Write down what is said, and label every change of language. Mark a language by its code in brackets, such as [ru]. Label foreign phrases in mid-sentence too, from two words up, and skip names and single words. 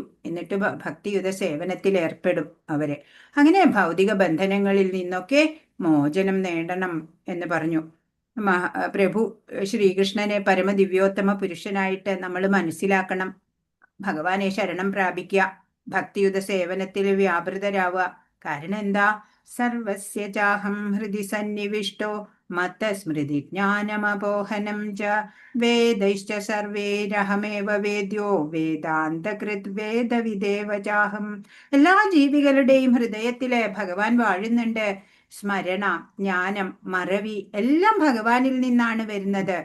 [ml] എന്നിട്ട് ഭക്തിയുത സേവനത്തിൽ ഏർപ്പെടും അവര്. അങ്ങനെ ഭൗതിക ബന്ധനങ്ങളിൽ നിന്നൊക്കെ മോചനം നേടണം എന്ന് പറഞ്ഞു. പ്രഭു ശ്രീകൃഷ്ണനെ പരമദിവ്യോത്തമ പുരുഷനായിട്ട് നമ്മൾ മനസ്സിലാക്കണം. ഭഗവാനെ ശരണം പ്രാപിക്കുക, ഭക്തിയുത സേവനത്തിൽ വ്യാപൃതരാവുക. കാരണം എന്താ? [sa] സർവസ്യ ചാഹം ഹൃദി സന്നിവിഷ്ടോ മത്തസ്മൃതി ജ്ഞാനമപോഹനം ച വേദൈശ്ച സർവേരഹമേവ വേദ്യോ വേദാന്തകൃത് വേദവിദേവ ചാഹം. [ml] എല്ലാ ജീവികളുടെയും ഹൃദയത്തില് ഭഗവാൻ വാഴുന്നുണ്ട്. സ്മരണ, ജ്ഞാനം, മറവി എല്ലാം ഭഗവാനിൽ നിന്നാണ് വരുന്നത്.